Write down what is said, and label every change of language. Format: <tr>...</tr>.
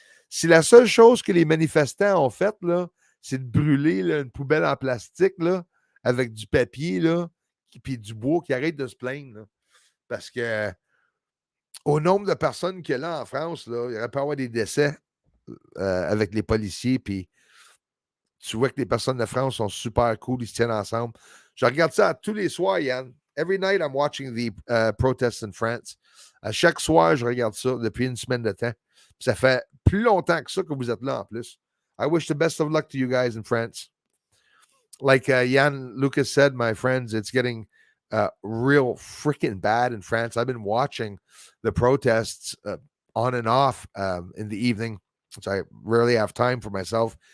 <fr>Si la seule chose que les manifestants ont faite, là, c'est de brûler là, une poubelle en plastique là, avec du papier là, puis du bois, qui arrête de se plaindre. Là. Parce que au nombre de personnes qu'il y a là en France, là, il aurait pu y avoir des décès avec les policiers, puis tu vois que les personnes de France sont super cool, ils se tiennent ensemble. Je regarde ça tous les soirs, Yann.</fr> <en>Every night, I'm watching the protests in France.</en> <fr>À chaque soir, je regarde ça depuis une semaine de temps. Puis ça fait plus longtemps que ça que vous êtes là en plus.</fr> <en>I wish the best of luck to you guys in France. Like Jan Lucas said, my friends, it's getting real freaking bad in France. I've been watching the protests on and off in the evening, which I rarely have time for myself.</en>